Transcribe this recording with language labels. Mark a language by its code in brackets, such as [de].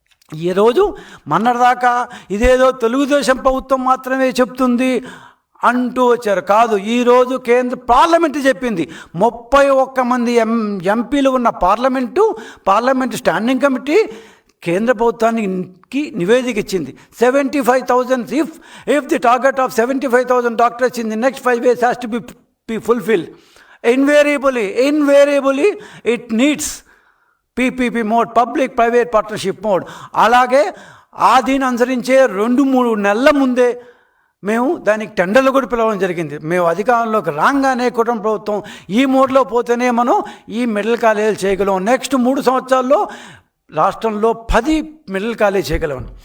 [te] ఈరోజు మొన్నటిదాకా ఇదేదో తెలుగుదేశం ప్రభుత్వం మాత్రమే చెప్తుంది అంటూ వచ్చారు. కాదు, ఈరోజు కేంద్ర పార్లమెంటు చెప్పింది. 31 మంది ఎంపీలు ఉన్న పార్లమెంటు స్టాండింగ్ కమిటీ కేంద్ర ప్రభుత్వానికి నివేదిక ఇచ్చింది. [en] 75,000 if the target of 75,000 doctors in the next 5 years has to be fulfilled, invariably it needs PPP mode, public private partnership mode. [te] అలాగే ఆ దీన్ని అనుసరించే 2-3 నెలల ముందే మేము దానికి టెండర్లు కూడా పిలవడం జరిగింది. మేము అధికారంలోకి రాగానే కుటుంబ ప్రభుత్వం ఈ మోడ్లో పోతేనే మనం ఈ మెడికల్ కాలేజీలు చేయగలం. నెక్స్ట్ 3 సంవత్సరాల్లో రాష్ట్రంలో 10 మెడికల్ కాలేజీ చేయగలం.